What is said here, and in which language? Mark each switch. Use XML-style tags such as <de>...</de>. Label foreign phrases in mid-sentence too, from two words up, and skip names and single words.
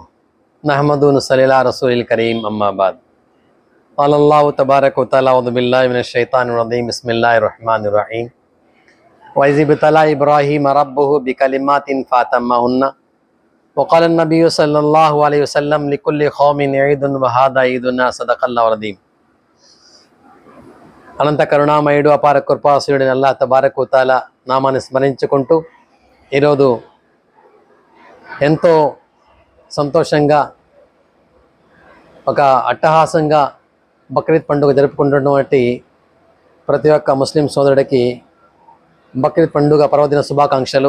<ar>نحمده ونصلي على رسوله الكريم أما بعد. قال الله تبارك وتعالى أعوذ بالله من الشيطان الرجيم بسم الله الرحمن الرحيم. وإذ ابتلى إبراهيم ربه بكلمات فأتمهن وقال النبي صلى الله عليه وسلم لكل قوم عيد وهذا عيدنا صدق الله الرزيم.</ar> <te>అనంత కరుణామయుడు అపార కృపాసురుడైన అల్లాహ్</te> <ar>تبارك وتعالى</ar> <te>నామాన్ని స్మరించుకుంటూ ఈరోజు ఎంతో సంతోషంగా ఒక అట్టహాసంగా బక్రీద్ పండుగ జరుపుకుంటున్నటువంటి ప్రతి ఒక్క ముస్లిం సోదరుడికి బక్రీద్ పండుగ పర్వదిన శుభాకాంక్షలు.</te>